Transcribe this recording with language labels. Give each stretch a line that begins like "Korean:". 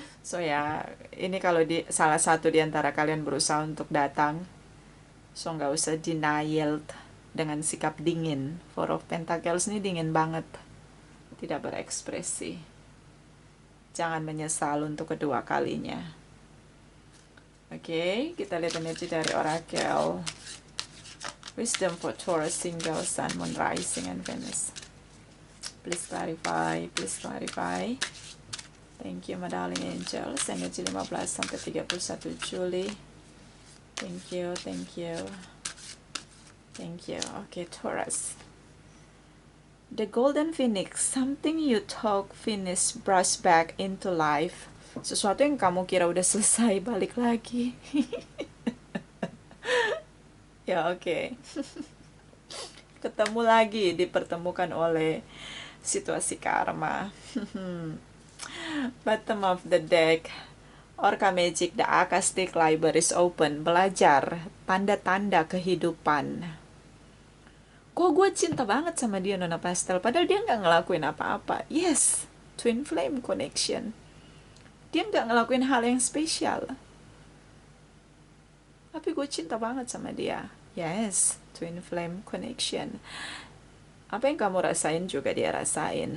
Indonesian: So ya, ini kalau salah satu di antara kalian berusaha untuk datang, so nggak usah denial dengan sikap dingin. Four of Pentacles ini dingin banget, tidak berekspresi. Jangan menyesal untuk kedua kalinya. Oke, kita lihat energi dari Oracle.
English: Wisdom for Taurus, single sun, moon, rising, and Venus. Please clarify, please clarify. Thank you, my darling angels.
Indonesian: Energi 15 sampai 31 Juli.
English: Thank you, thank you. Thank you. Okay, Taurus. The Golden Phoenix. Something you talk finish brush back into life.
Indonesian: Sesuatu yang kamu kira udah selesai balik lagi. Ya, oke. Ketemu lagi, dipertemukan oleh situasi karma.
English: Bottom of the deck, Orca Magic, the Akastic Library is open.
Indonesian: Belajar tanda-tanda kehidupan. Kok gue cinta banget sama dia, Nona Pastel, padahal dia nggak ngelakuin apa-apa.
English: Yes, twin flame connection.
Indonesian: Dia nggak ngelakuin hal yang spesial, tapi gue cinta banget sama dia.
English: Yes, twin flame connection.
Indonesian: Apa yang kamu rasain juga dia rasain.